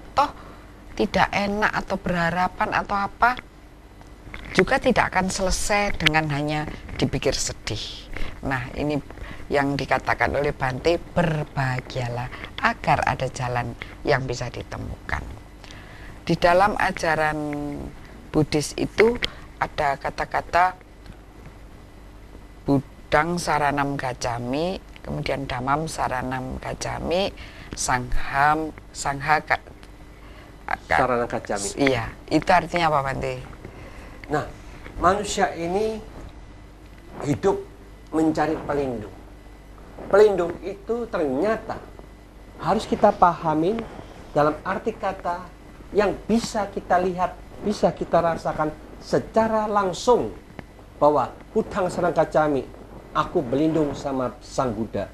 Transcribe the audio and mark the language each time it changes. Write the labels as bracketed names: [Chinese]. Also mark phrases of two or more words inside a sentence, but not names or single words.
[Indonesian] Toh tidak enak atau berharapan atau apa juga tidak akan selesai dengan hanya dipikir sedih. Nah, ini yang dikatakan oleh Bante, berbahagialah agar ada jalan yang bisa ditemukan. Di dalam ajaran Buddhis itu ada kata-kata [Pali] Budang Saranam Gacchami, [Indonesian] kemudian [Pali] Dhammam Saranam Gacchami, Sangha Saranam Gacchami. [Indonesian] Iya, itu artinya apa, Bante? Nah, manusia ini hidup mencari pelindung. Pelindung itu ternyata harus kita pahamin dalam arti kata yang bisa kita lihat, bisa kita rasakan secara langsung, bahwa [Pali] Budang Saranam Gacchami, [Indonesian] aku berlindung sama Sang Buddha.